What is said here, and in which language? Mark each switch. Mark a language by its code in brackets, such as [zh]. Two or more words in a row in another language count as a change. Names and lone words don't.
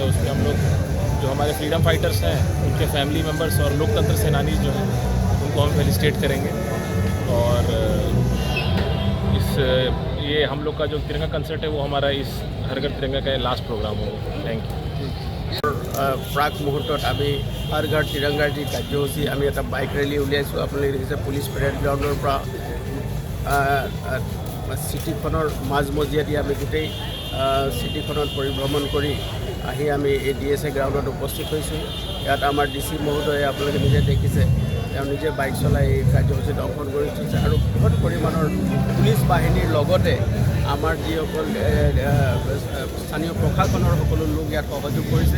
[hi] उसमें हम लोग जो हमारे [en] freedom fighters [hi] हैं उनके [en] family members [hi] और लोकतंत्र सेनानी जो हैं उनको हम फेलिसिटेट करेंगे। और ये हम लोग का जो तिरंगा कंसर्ट है वो हमारा इस हर घर तिरंगा का [en] last program [hi] होगा। [en] thank you. [as] প্ৰাক মুহূৰ্তত আমি হৰ ঘৰ তিৰংগাৰ যি কাৰ্যসূচী আমি এটা [en] bike rally [as] উলিয়াইছোঁ। আপোনালোকে দেখিছে [en] police parade ground [as] পৰা চিটিখনৰ মাজমজিয়াদি আমি গোটেই চিটিখনত পৰিভ্ৰমণ কৰি আহি আমি এই DSA গ্ৰাউণ্ডত উপস্থিত হৈছোঁ। ইয়াত আমাৰ DC মহোদয়ে আপোনালোকে নিজে দেখিছে, তেওঁ নিজে বাইক চলাই এই কাৰ্যসূচীত অংশগ্ৰহণ কৰি থৈছে আৰু বৃহৎ পৰিমাণৰ পুলিচ বাহিনীৰ লগতে আমাৰ যিসকল স্থানীয় প্ৰশাসনৰ সকলো লোক ইয়াত সহযোগ কৰিছে।